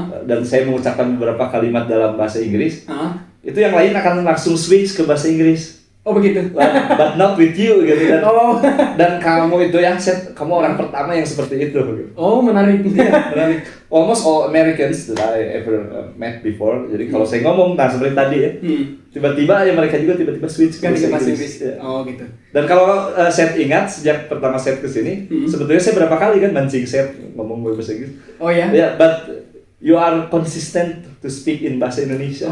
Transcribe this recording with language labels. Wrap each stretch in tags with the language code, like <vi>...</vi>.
<id>Dan saya mengucapkan beberapa kalimat dalam bahasa Inggris. Itu yang lain akan langsung switch ke bahasa Inggris. Oh begitu.</id> <en>But not with you</en> <id>gitu kan. Dan kamu itu ya, Seth, kamu orang pertama yang seperti itu. Oh menarik. Menarik.</id> <en>Almost all Americans that I ever met before.</en> <id>Jadi kalau saya ngomong, nah seperti tadi ya, tiba-tiba ya mereka juga tiba-tiba switch ke bahasa Inggris. Ya. Oh gitu. Dan kalau Seth ingat sejak pertama Seth kesini, sebetulnya saya berapa kali kan mancing Seth ngomong bahasa Inggris. Oh ya.</id> <en>Yeah, but you are consistent to speak in bahasa Indonesia.</en>